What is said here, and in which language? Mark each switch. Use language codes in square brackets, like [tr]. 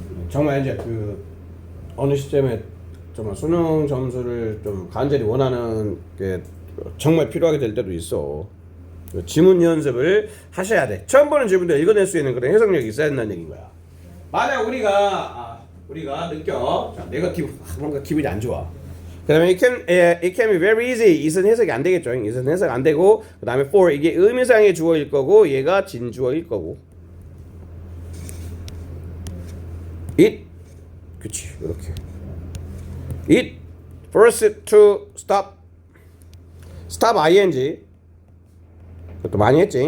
[ko] 정말 이제 그 어느 시점에 정말 수능 점수를 좀 간절히 원하는 게 정말 필요하게 될 때도 있어. 지문 연습을 하셔야 돼. 처음 보는 질문도 읽어낼 수 있는 그런 해석력이 있어야 된다는 얘기인 거야. 만약 우리가 느껴 네거티브 뭔가 기분이 안 좋아. 그 다음에 [en] it can be very easy. [ko] it은 해석이 안 되겠죠. it은 해석 안 되고 그 다음에 for 이게 의미상의 주어일 거고 얘가 진주어일 거고 it 그치 이렇게 [en] it first to stop ing [ko] 그것도 많이 했지.